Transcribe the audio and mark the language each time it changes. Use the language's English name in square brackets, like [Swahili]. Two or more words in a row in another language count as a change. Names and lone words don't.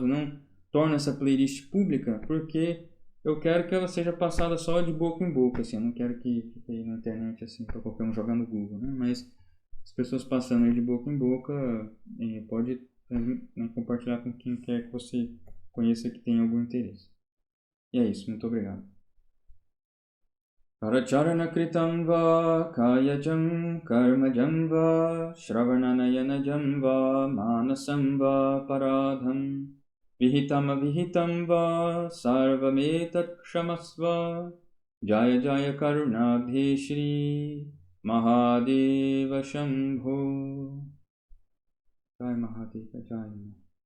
[Portuguese] Não torno essa playlist pública porque eu quero que ela seja passada só de boca em boca, assim. Eu não quero que fique aí na internet assim para qualquer um jogar no Google, né? Mas as pessoas passando aí de boca em boca, pode, né, compartilhar com quem quer que você conheça que tenha algum interesse. E é isso, muito obrigado. [Sanskrit] परचरणकृतं वा कायजं कर्मजं वा श्रवणनयनजं वा मानसं वा परधं विहितं अविहितं वा सर्वमेतत् क्षमस्व जय जय करुणाब्धे श्री महादेव शम्भो. जय महादेव जय.